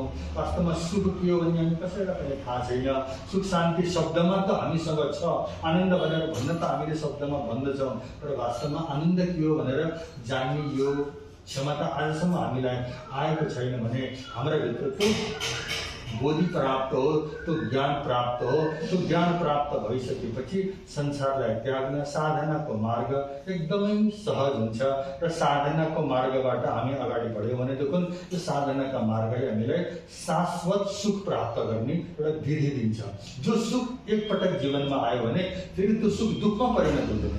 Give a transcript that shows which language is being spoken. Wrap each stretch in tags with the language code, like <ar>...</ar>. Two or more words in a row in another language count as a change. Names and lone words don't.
<ne>वास्तवमा सुख के हो भने हामी कसैलाई पनि थाहा छैन। सुख शान्ति शब्दमा त हामीसँग छ, आनन्द भनेर भन्न त हामीले शब्दमा भन्दछौँ। तर वास्तवमा आनन्द के हो भनेर जान्ने यो क्षमता आजसम्म हामीलाई आएको छैन भने हाम्रा भित्र त्यो बोधि प्राप्त हो, तो ज्ञान प्राप्त हो, तो ज्ञान प्राप्त भइसकेपछि संसारलाई त्याग्न साधनाको मार्ग एकदमै सहज हुन्छ र साधनाको मार्गबाट हामी अगाडि बढ्यौँ भनेदेखि त्यो साधनाका मार्गले हामीलाई शाश्वत सुख प्राप्त गर्ने एउटा विधि दिन्छ। जो सुख एकपटक जीवनमा आयो भने फेरि त्यो सुख दुःखमा परिणत हुँदैन।</ne>